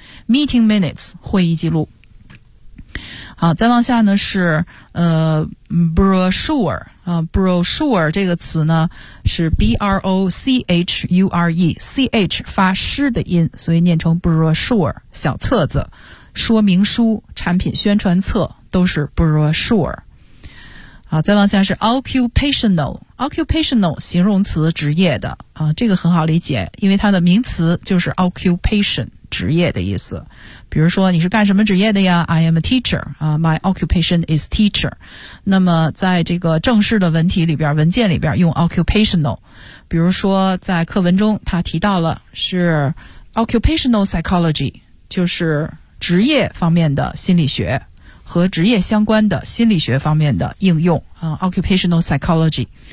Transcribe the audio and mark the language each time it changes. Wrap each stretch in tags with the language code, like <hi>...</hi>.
<zh>meeting minutes 会议记录。好，再往下呢是brochure 啊 ，brochure 这个词呢是 b r o c h u r e c h 发诗的音，所以念成 brochure 小册子、说明书、产品宣传册都是 brochure。好，再往下是 occupational 形容词，职业的啊，这个很好理解，因为它的名词就是 occupation。职业的意思，比如说你是干什么职业的呀 ？</zh> <en>I am a teacher. My occupation is teacher.</en> <zh>那么在这个正式的文体里边，文件里边用 occupational。比如说在课文中，他提到了是 occupational psychology， 就是职业方面的心理学和职业相关的心理学方面的应用啊 ，occupational psychology。</zh>